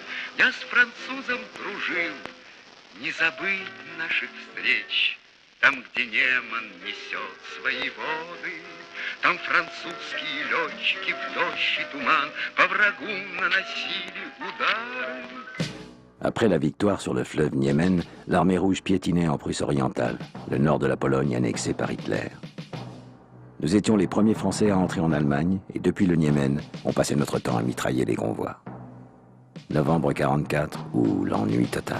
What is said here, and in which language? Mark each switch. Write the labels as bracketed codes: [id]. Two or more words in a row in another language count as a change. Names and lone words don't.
[ru] Я с французом дружил, не забыть наших встреч. Там, где Неман несет свои воды, там французские летчики в дождь и туман по врагу наносили удары. [fr] Après la victoire sur le fleuve Niemen, l'armée rouge piétinait en Prusse orientale, le nord de la Pologne annexé par Hitler. Nous étions les premiers Français à entrer en Allemagne et depuis le Niemen, on passait notre temps à mitrailler les convois. Novembre 1944 ou l'ennui total.